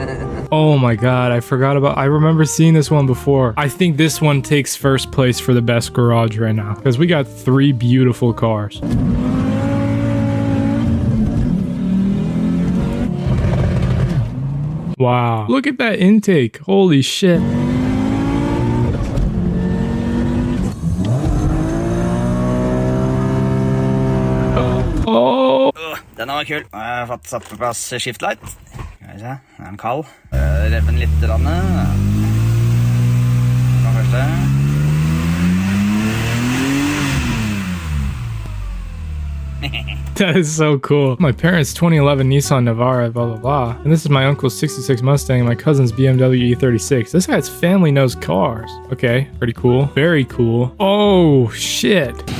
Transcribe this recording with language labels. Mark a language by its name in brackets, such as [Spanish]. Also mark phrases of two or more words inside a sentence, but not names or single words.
[English] Oh my god, I remember seeing this one before. I think this one takes first place for the best garage right now because we got 3 beautiful cars. Wow, look at that intake. Holy shit. Oh. [Norwegian] Den var kul. Jeg har fått satt på plass shift light. Skal vi se, er den kald? Rev den litt. Den første. [English] That is so cool. My parents' 2011 Nissan Navara, blah, blah, blah. And this is my uncle's 66 Mustang and my cousin's BMW E36. This guy's family knows cars. Okay, pretty cool. Very cool. Oh, shit.